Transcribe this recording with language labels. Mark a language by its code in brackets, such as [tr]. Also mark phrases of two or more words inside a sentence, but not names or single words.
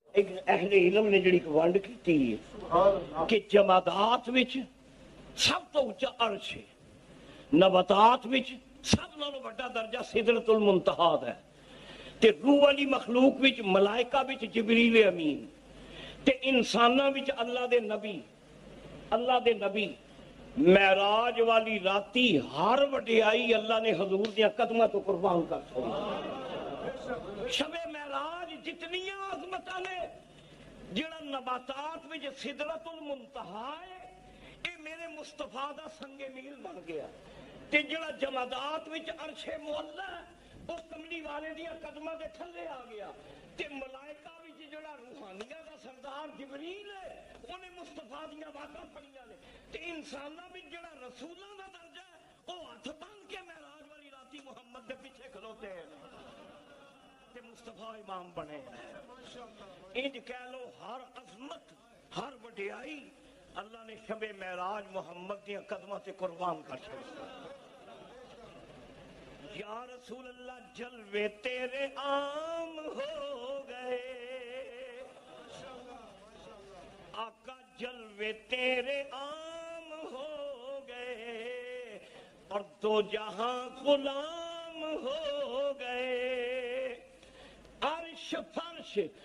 [pa] ایک اہل علم نے جڑی ونڈ کی کہ جمادات وچ سب تو اونچا عرش ہے، نباتات وچ سب نالوں بڑا درجہ سدرۃ المنتہا ہے، تے روح والی مخلوق وچ ملائکہ وچ جبریل امین، تے انساناں وچ اللہ دے نبی معراج والی راتی ہر وڈیائی اللہ نے حضور دیاں قدماں تو قربان کر چھوڑی۔ شب معراج جتنیاں عظمتاں نے، جڑا نباتات وچ سدرۃ المنتہا ہے، اے میرے مصطفیٰ دا سنگ میل بن گیا، تے جڑا جمادات وچ عرش معلی وہ کملی والے دیاں قدماں دے تھلے آ گیا، تے ملائکہ وچ جڑا روحانیہ دا سردار جبریل ہے انہیں مصطفیٰ دیاں باتاں پڑھیاں نے، تے انساناں وچ جڑا رسولاں دا درجہ ہے وہ ہاتھ بن کے معراج والی راتی محمد دے پیچھے کھلوتے ہیں تے مصطفیٰ امام بنے۔ انج کہہ لو ہر عظمت ہر وڈیائی اللہ نے شب معراج محمد دیاں قدماں تے قربان کر چھوڑی۔ [ar] یا رسول اللہ [ur] جلوے تیرے عام ہو گئے، آقا جلوے تیرے عام ہو گئے، اور دو جہاں غلام ہو گئے، عرش فرش